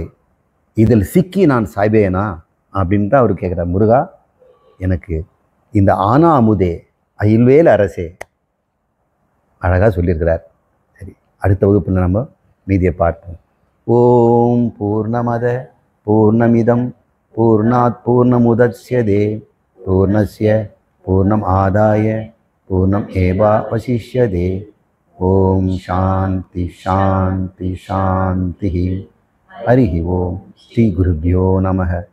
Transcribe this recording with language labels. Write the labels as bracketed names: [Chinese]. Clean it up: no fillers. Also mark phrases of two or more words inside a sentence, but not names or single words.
[Tamil] இதில் சிக்கி நான் சாய்பேனா அப்படின்னு தான் அவர் கேட்குறார். முருகா, எனக்கு இந்த ஆனா அமுதே அயில்வேல் அரசே. அழகாக சொல்லியிருக்கிறார். சரி, அடுத்த வகுப்பில் நம்ம மீதியை பார்ப்போம். [Sanskrit] ॐ पूर्णमदः पूर्णमिदं पूर्णात् पूर्णमुदच्यते पूर्णस्य पूर्णम् आदाय पूर्णम् एवावशिष्यते. ॐ शान्ति शान्ति शान्ति. हरि ॐ। श्री गुरुभ्यो नमः.